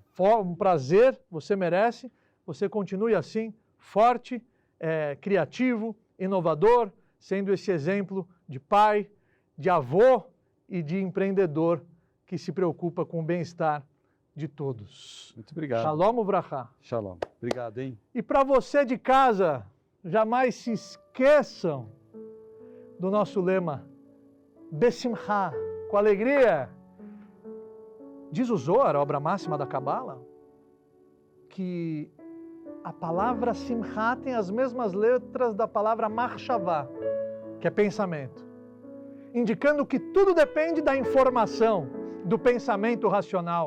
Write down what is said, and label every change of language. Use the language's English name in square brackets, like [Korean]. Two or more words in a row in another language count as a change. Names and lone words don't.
[Portuguese] Um prazer, você merece. Você continue assim, forte, criativo, inovador, sendo esse exemplo de pai, de avô e de empreendedor que se preocupa com o bem-estar de todos. Muito obrigado. [Hebrew] שלום וברכה. [Portuguese] Shalom. Obrigado, hein? E para você de casa, jamais se esqueçam do nosso lema, Besimcha, com alegria. Diz o Zohar, a obra máxima da Kabbalah, que a palavra Simcha tem as mesmas letras da palavra Machshavá, que é pensamento, indicando que tudo depende da informação, do pensamento racional.